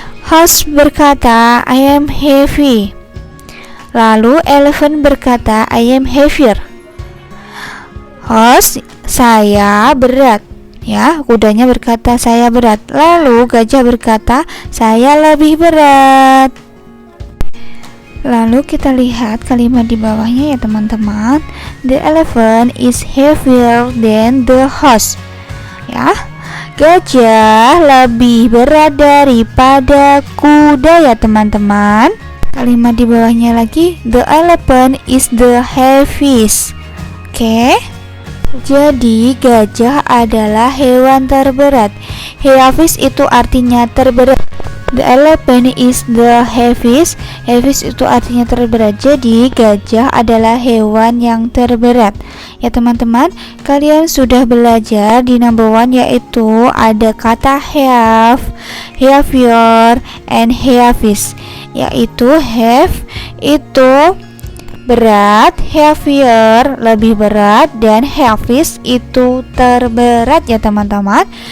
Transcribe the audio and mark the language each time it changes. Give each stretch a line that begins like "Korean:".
English: Horse
Indonesian: berkata
English: I am heavy. Lalu elephant berkata I am heavier.
Indonesian: Horse, saya berat ya, kudanya berkata saya berat. Lalu gajah berkata saya lebih berat. Lalu kita lihat kalimat di bawahnya ya teman-teman.
English: The elephant is heavier than the horse.
Indonesian: Ya, gajah lebih berat daripada kuda ya teman-teman. Kalimat di bawahnya lagi,
English: the elephant is the heaviest.
Indonesian: Oke. Jadi gajah adalah hewan terberat. Heaviest itu artinya terberat.
English: The elephant is the heaviest.
Indonesian: Heaviest itu artinya terberat. Jadi gajah adalah hewan yang terberat. Ya teman-teman, kalian sudah belajar di number 1, yaitu ada kata have, heavier, and heaviest. Yaitu have itu berat, heavier lebih berat, dan heaviest itu terberat ya teman-teman.